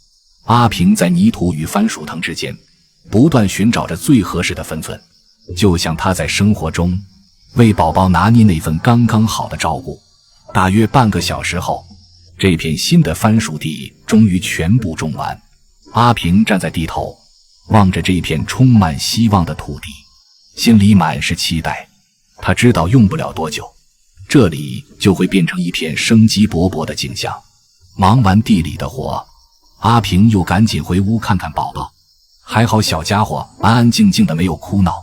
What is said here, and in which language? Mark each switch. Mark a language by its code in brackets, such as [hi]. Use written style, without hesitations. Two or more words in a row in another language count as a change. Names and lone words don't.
[zh] 阿平在泥土與番薯藤之間不斷尋找着最合適的分寸，就像他在生活中為寶寶拿捏那份剛剛好的照顧。大約半個小時後，這片新的番薯地終於全部種完。阿平站在地頭，望着這片充滿希望的土地，心裡滿是期待。他知道用不了多久，這裡就會變成一片生機勃勃的景象。忙完地裡的活，阿平又趕緊回屋看看寶寶。還好小家伙安安靜靜的，没有哭鬧。